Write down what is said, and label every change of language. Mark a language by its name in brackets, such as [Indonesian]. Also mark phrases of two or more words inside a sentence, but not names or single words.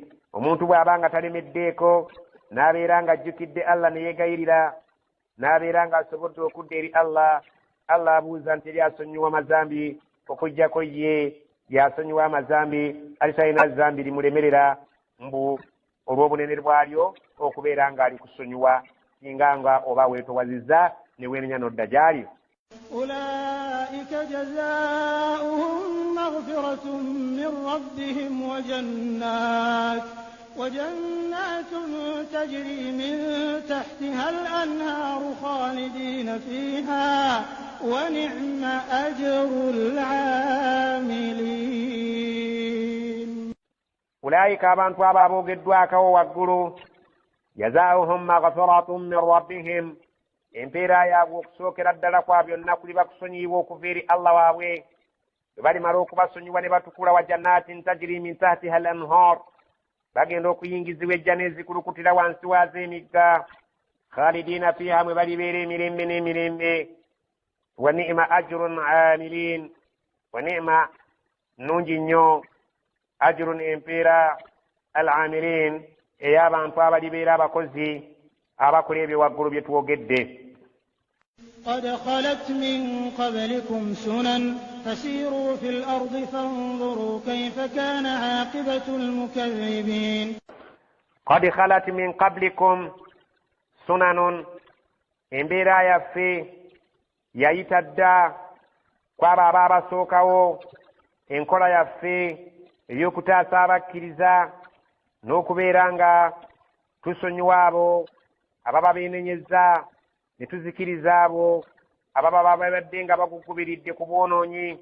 [Ganda] Omuntu bw'aba nga talemeddeeko n'abeera nga ajjukidde Allah ne yeegayirira n'abeera nga asobodde okudda eri Allah abuuza nti eri asonyiwa amazambi okuggyako ye yasonyiwa amazambi alitalina zambi limulemerera mbu olw'obunene bwalyo okubeera nga ali kusonyiwa singa nga oba weetowazizza ne weenenya n'odda gy'ali. [Arabic] أولئك جزاؤهم مغفرة من ربهم وجنات تجري من تحتها الأنهار خالدين فيها ونعم أجر العاملين. [Ganda] أولئك abantu abo aboogeddwako waggulu [Arabic] جزاؤهم مغفرة من ربهم [Ganda] empeera yaabwe okusookera ddala kwa byonna kuli bakusonyiibwa okuva eri Allah waabwe bwe balimala okubasonyiwa ne batukula [Arabic] وجنات تجري من تحتها الأنهار [Ganda] bagenda okuyingizibwa ejjana ezikulukutira wansi waazo emigga [Arabic] خالدين فيها [Ganda] mwe balibeera emirembe n'emirembe [Arabic] ونعم أجر عاملين ونعم [Ganda] nnungi nnyo ajrun empeera al-amilin ey'abantu abalibeera abakozi abakola ebyo waggulu bye twogedde. [Arabic] قد خلت من قبلكم سنن فسيروا في الأرض فانظروا كيف كان عاقبة المكذبين. قد خلت من قبلكم سنن [Ganda] embeera yaffe yayita dda kwabo abaabasookawo enkola yaffe ey'okutaasa abakkiriza n'okubeera nga tusonyiwa abo ababa beenenyezza ne tuzikiriza abo ababa babadde nga bagugubiridde ku bwonoonyi.